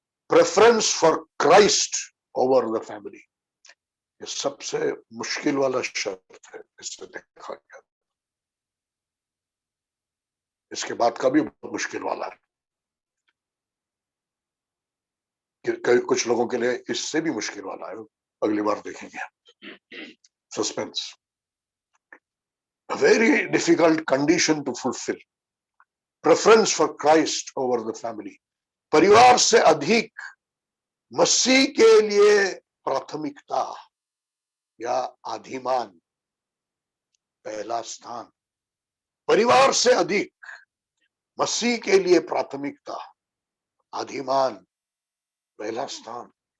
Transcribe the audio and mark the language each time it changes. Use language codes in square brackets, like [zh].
[en] preference for Christ over the family, [hi] ये सबसे मुश्किल वाला शर्त है। इससे देखा गया, इसके बाद का भी बहुत मुश्किल वाला है। कुछ लोगों के लिए इससे भी मुश्किल वाला है, अगली बार देखेंगे। Suspense. [en] A very difficult condition to fulfill. Preference for Christ over the family. [hi] परिवार से अधिक मसीह के लिए प्राथमिकता या आधिमान, पहला स्थान। परिवार से अधिक मसीह के लिए प्राथमिकता, आधिमान, पहला स्थान।